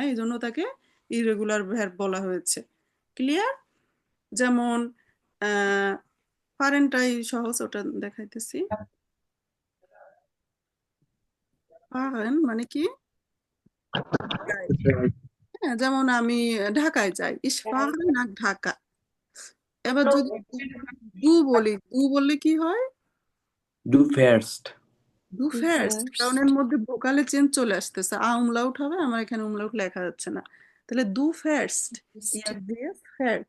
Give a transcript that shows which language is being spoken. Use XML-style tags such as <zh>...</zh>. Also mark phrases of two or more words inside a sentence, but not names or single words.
<bn>এজন্য তাকে ইররেগুলার ভার্ব বলা হয়েছে। ক্লিয়ার? যেমন আ ফারেনটাই সহজ, ওটা দেখাইতেছি। ফারেন মানে কি? যাই। হ্যাঁ, যেমন আমি ঢাকায় যাই।</bn> <de>Ich fahre nach ঢাকা।</de> <bn>এবার যদি দু বললে কি হয়?</bn> <de>du fährst ডু ডু ফার্স্ট, কারণ ফার্স্ট</de> <bn>এর মধ্যে ভোকালে চেঞ্জ চলে আসতেছে। umlaut হবে, আমার এখানে umlaut লেখা যাচ্ছে না। তাহলে</bn> <de>du fährst,</de> <bn>ইয়ার দিয়ে ফ্যাট।</bn>